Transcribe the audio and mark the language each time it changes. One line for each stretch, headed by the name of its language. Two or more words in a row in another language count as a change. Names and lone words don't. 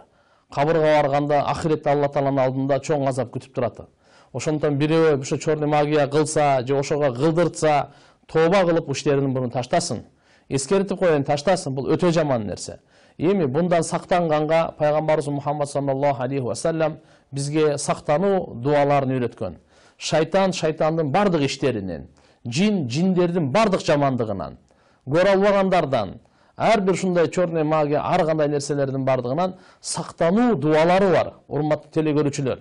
Kyrgyz: Кабырга барганда ахиретте Алла Тааланын алдында чоң азап күтүп турат. Ошондон бирөө ушу
Russian: черный магия
Kyrgyz: кылса, же ошого кылдыртса, тооба кылып уштерин буну таштасын. Эскертип коеюн, таштасын, бул өтө жаман нерсе. Эми bundan сактанганга пайгамбарыбыз Мухаммад
Arabic: صلى الله عليه وسلم
Kyrgyz: бизге сактануу дуаларын үйрөткөн. Шайтандын бардык иштеринен, жиндердин бардык жамандыгынан, көрө албагандардан, ар бир ушундай
Russian: черный магия,
Kyrgyz: ар кандай нерселердин бардыгынан сактануу дуалары бар, урматтуу телекөрүүчүлөр.